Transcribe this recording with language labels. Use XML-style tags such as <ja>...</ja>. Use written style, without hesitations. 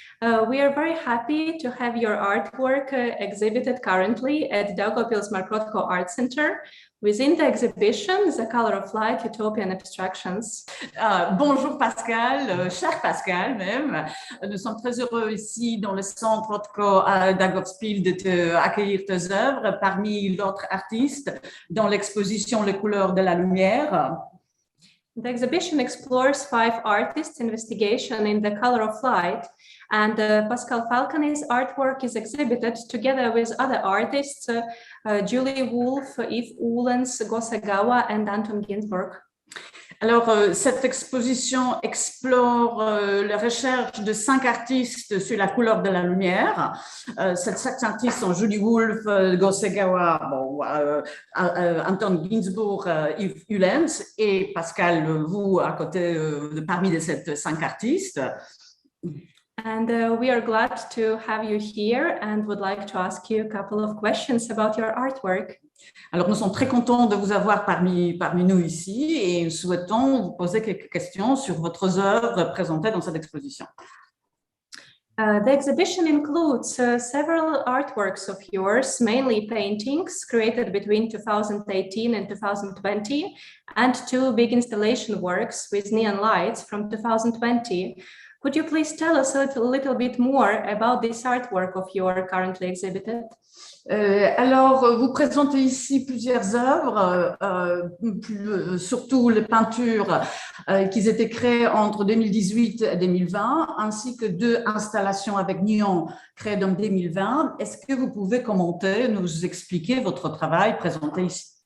<en>We are very happy to have your artwork exhibited currently at Daugavpils Mark Rothko Art Center. Within the exhibition, The Color of Light, Utopian Abstractions.</en> <fr>Bonjour Pascal, cher Pascal même. Nous sommes très heureux ici dans le centre Rothko à Daugavpils de accueillir tes œuvres parmi d'autres artistes dans l'exposition Les couleurs de la lumière.</fr> <en>The exhibition explores 5 artists' investigation in the color of light, and Pascal Falconi's artwork is exhibited together with other artists, Julie Wolfe, Yves Uhlens, Gosagawa, and Anton Ginsberg.</en> <fr>Alors, cette exposition explore la recherche de 5 artistes sur la couleur de la lumière. Ces 5 artistes sont Julie Wolfe, Gosagawa, Anton Ginsberg, Yves Uhlens et Pascal, vous, à côté, parmi ces 5 artistes.</fr> <en>And we are glad to have you here and would like to ask you a couple of questions about your artwork.</en> <fr>Alors, nous sommes très contents de vous avoir parmi nous ici et nous souhaitons vous poser quelques questions sur votre œuvre présentée dans cette exposition.</fr> <en>The exhibition includes several artworks of yours, mainly paintings created between 2018 and 2020, and 2 big installation works with neon lights from 2020. Could you please tell us a little bit more about this artwork of yours currently exhibited?</en> <fr>Alors, vous présentez ici plusieurs œuvres, surtout les peintures qui étaient créées entre 2018 et 2020, ainsi que 2 installations avec néon créées en 2020. Est-ce que vous pouvez commenter, nous expliquer votre travail présenté ici?</fr>